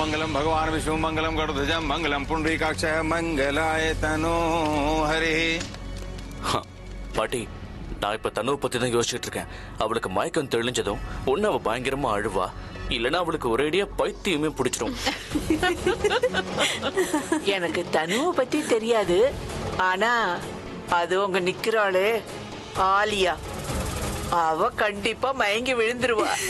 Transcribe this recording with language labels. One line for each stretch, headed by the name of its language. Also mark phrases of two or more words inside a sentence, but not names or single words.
Sanskrit: मंगलम भगवान विष्णु मंगलम गरुड़ध्वजम मंगलम पुंडरीकाक्षः मंगलाय तनो हरि.
Tamil: பாட்டி, நான் இப்ப தனுவை பத்தி தான் யோசிச்சுட்டு இருக்கேன். அவளுக்கு மயக்கம் தெளிஞ்சதும் ஒண்ணு அவ பயங்கரமா அழுவா, இல்லனா அவளுக்கு ஒரேடியா பைத்தியமே பிடிச்சிடும். எனக்கு தனுவை பத்தி தெரியாது, ஆனா அது உங்க நிக்கிறாளே ஆலியா, அவ கண்டிப்பா மயங்கி விழுந்துருவா.